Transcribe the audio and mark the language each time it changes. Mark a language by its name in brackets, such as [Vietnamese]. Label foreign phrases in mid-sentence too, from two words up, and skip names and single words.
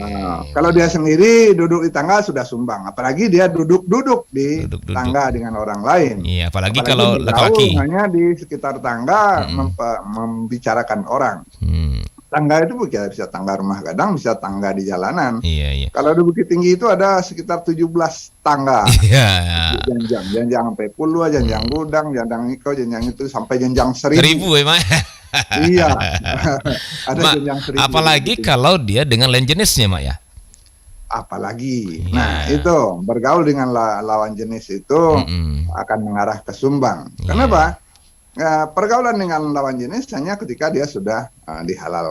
[Indonesian] Kalau dia sendiri duduk di tangga sudah sumbang, apalagi dia duduk-duduk di duduk-duduk. tangga dengan orang lain. Iya, apalagi Apalagi kalau bergaul laki-laki. hanya di sekitar tangga Mm-mm. membicarakan orang. Hmm, Tangga itu bisa tangga rumah gadang, bisa tangga di jalanan. iya, iya. Kalau di Bukit Tinggi itu ada sekitar 17 tangga. Iya. Janjang sampai puluh, janjang gudang, janjang iko, janjang itu sampai janjang 1000. 1000 ya Mak. Iya, ada Mak, janjang 1000. apalagi kalau dia dengan lain jenisnya Mak ya. Apalagi. Iya. Nah, itu bergaul dengan lawan jenis itu Mm-mm. akan mengarah ke sumbang. Iya. Kenapa? Pergaulan dengan lawan jenis hanya ketika dia sudah dihalalkan.